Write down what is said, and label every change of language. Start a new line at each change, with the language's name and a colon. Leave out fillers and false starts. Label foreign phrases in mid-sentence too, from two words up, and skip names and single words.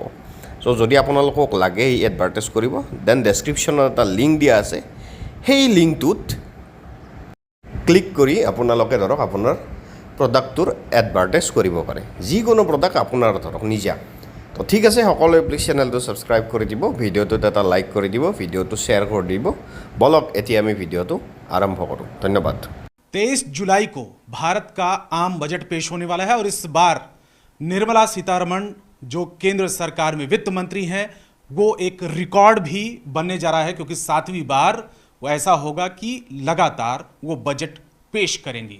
Assamese: সো যদি আপোনালোকক লাগে এই এডভাৰটাইজ কৰিব, দেন ডেছক্ৰিপশ্যনত এটা লিংক দিয়া আছে, সেই লিংকটোত ক্লিক কৰি আপোনালোকে ধৰক আপোনাৰ প্ৰডাক্টটোৰ এডভাৰটাইজ কৰিব পাৰে, যিকোনো প্ৰডাক্ট আপোনাৰ ধৰক নিজা। তো ঠিক আছে, সকলোৱে প্লিজ চেনেলটো ছাবস্ক্ৰাইব কৰি দিব, ভিডিঅ'টোত এটা লাইক কৰি দিব, ভিডিঅ'টো শ্বেয়াৰ কৰি দিব। বলক এতিয়া আমি ভিডিঅ'টো আৰম্ভ কৰোঁ। ধন্যবাদ।
Hindi: 23 जुलाई को भारत का आम बजट पेश होने वाला है और इस बार निर्मला सीतारमण जो केंद्र सरकार में वित्त मंत्री हैं वो एक रिकॉर्ड भी बनने जा रहा है, क्योंकि 7वीं बार वो ऐसा होगा कि लगातार वो बजट पेश करेंगी।